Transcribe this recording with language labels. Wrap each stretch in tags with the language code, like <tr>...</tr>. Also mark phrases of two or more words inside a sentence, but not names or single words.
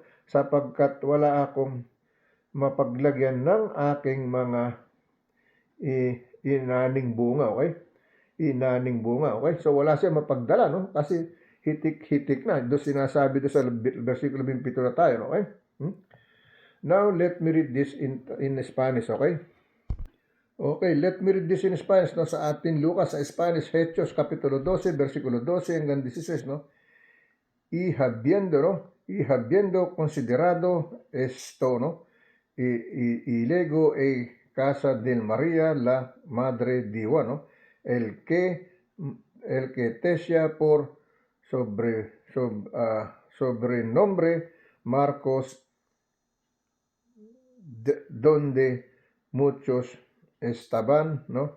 <tl>Sapagkat wala akong mapaglagyan ng aking mga inaning bunga, okay? Inaning bunga, okay? So wala siya mapagdala, no? Kasi hitik-hitik na. Doon sinasabi doon sa versikulo 27 na tayo, okay?</tl> <en>Now, let me read this in Spanish, okay? Okay, let me read this in Spanish, no?</en> <tl>Sa atin Lucas, sa Spanish, Hechos, kapitulo 12, versikulo 12 hanggang 16, no?</tl> <es>Y habiendo considerado esto, no? Y luego casa del María, la madre de Juan, ¿no? El que tesia por sobrenombre Marcos, donde muchos estaban, ¿no?</es>